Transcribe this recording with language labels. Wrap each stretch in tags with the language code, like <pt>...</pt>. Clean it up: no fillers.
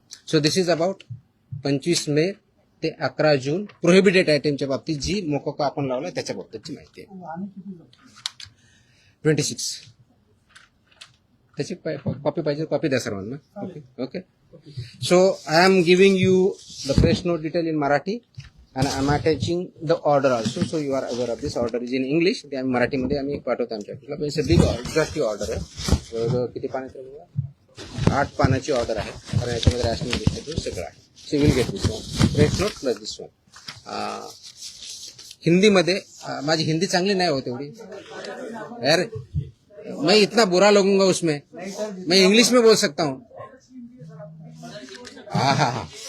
<en>So this is about</en> <mr>25 मे ते 11 जून prohibited आयटमच्या बाबतीत जी मोकोका आपण लावला त्याच्या बाबतीतची माहिती आहे. 26. त्याची कॉपी पाहिजे, कॉपी द्या सर्वांना. Okay.</mr> <en>So I am giving you the press note detail in Marathi and I am attaching the order also, so you are aware of this. Order is in English.</en> <mr>ते आम्ही मराठीमध्ये आम्ही पाठवतो आमच्या ऑफिसला.</mr> <en>it's a big industry order</en> <mr>आहे. जवळजवळ किती पानाची आहे? 8 पानाची ऑर्डर आहे. कारण याच्यामध्ये रॅशनिंग डिस्ट्रीब्यूट सगळं आहे.</mr> <en>So will get this one press note plus this one.</en> <mr>हिंदीमध्ये माझी हिंदी चांगली नाही होत एवढी यार.</mr> <hi>मैं इतना बुरा लगूंगा उसमें. मैं इंग्लिश में बोल सकता हूँ. हाँ हाँ हाँ.</hi>